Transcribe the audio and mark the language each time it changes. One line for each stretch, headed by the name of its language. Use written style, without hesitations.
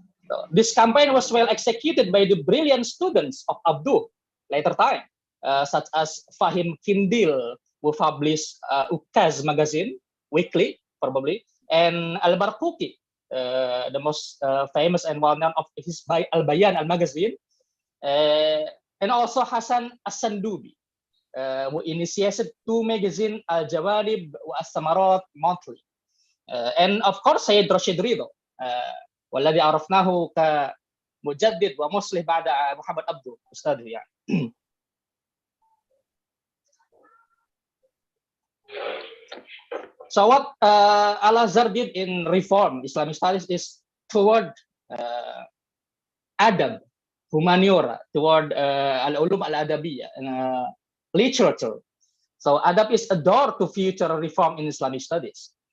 English: So this campaign was well executed by the brilliant students of Abduh later time, such as Fahim Kindil, who published Ukaz magazine weekly, probably, and Al-Barquqi, the most famous and well-known of his by Al-Bayan al-magazine, and also Hasan As-Sandubi, who initiated two magazines, Al-Jawanib wa As-Samarat monthly. And of course,
Arabic: Sayyid Rashid Ridho, والذي عرفناه كمجدد ومصلح بعد محمد عبده أستاذه يعني.
English: So what Al-Azhar did in reform Islamic studies is toward adab, humaniora, toward al-ulum al-adabiyya, literature. So adab is a door to future reform in Islamic studies.